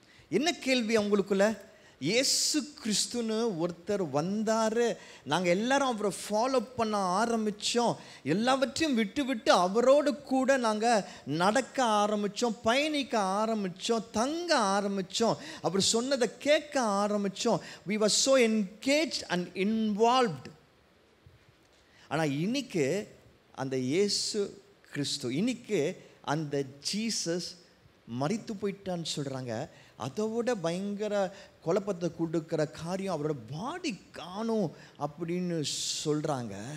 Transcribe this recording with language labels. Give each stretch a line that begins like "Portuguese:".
Tamil: என்ன கேள்வி அவங்களுக்குள்ள? இயேசு கிறிஸ்துன்னு ஒருத்தர் வந்தார், நாங்கள் எல்லாரும் அவரை ஃபாலோ பண்ண ஆரம்பித்தோம், எல்லாவற்றையும் விட்டு விட்டு அவரோடு கூட நாங்கள் நடக்க ஆரம்பித்தோம், பயணிக்க ஆரம்பித்தோம், தங்க ஆரம்பித்தோம், அவர் சொன்னதை கேட்க ஆரம்பித்தோம்.
English: we were so engaged and involved.
Tamil: ஆனால் இன்னைக்கு அந்த இயேசு கிறிஸ்து, இன்னைக்கு அந்த ஜீசஸ் மரித்து போயிட்டான்னு சொல்கிறாங்க. அதை விட பயங்கர குழப்பத்தை கொடுக்குற காரியம் அவரோட பாடி காணும் அப்படின்னு சொல்கிறாங்க.